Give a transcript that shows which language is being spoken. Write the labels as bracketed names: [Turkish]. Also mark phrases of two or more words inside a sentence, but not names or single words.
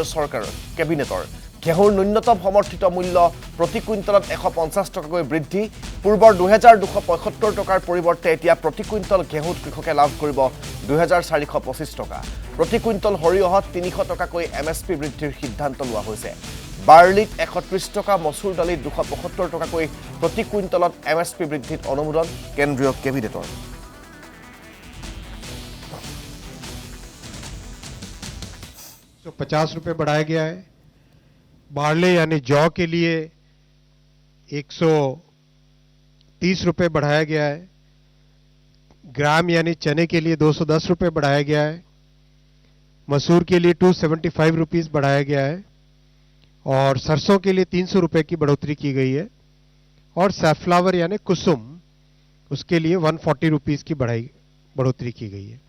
[Assamese] চৰকাৰৰ কেবিনেটৰ ঘেঁহুৰ ন্যূনতম সমৰ্থিত মূল্য প্ৰতি কুইণ্টলত 150 টকাকৈ বৃদ্ধি পূৰ্বৰ 2275 টকাৰ পৰিৱৰ্তে এতিয়া প্ৰতি কুইণ্টল ঘেঁহুত কৃষকে লাভ কৰিব 2425 টকা প্ৰতি কুইণ্টল সৰিয়হত 300 টকাকৈ এমএছপি বৃদ্ধিৰ সিদ্ধান্ত লোৱা হৈছে বাৰ্লিত 130 টকা মসুৰ দালিত 275 টকাকৈ প্ৰতি কুইণ্টলত এমএছপি বৃদ্ধিত অনুমোদন কেন্দ্ৰীয় কেবিনেটৰ [Hindi] तो 50 रुपए बढ़ाया गया है बार्ले यानी जौ के लिए 130 रुपए बढ़ाया गया है ग्राम यानी चने के लिए 210 रुपए बढ़ाया गया है मसूर के लिए 275 रुपीस बढ़ाया गया है और सरसों के लिए 300 रुपए की बढ़ोतरी की गई है और सैफ्लावर यानी कुसुम उसके लिए 140 रुपीस की बढ़ोतरी की गई है।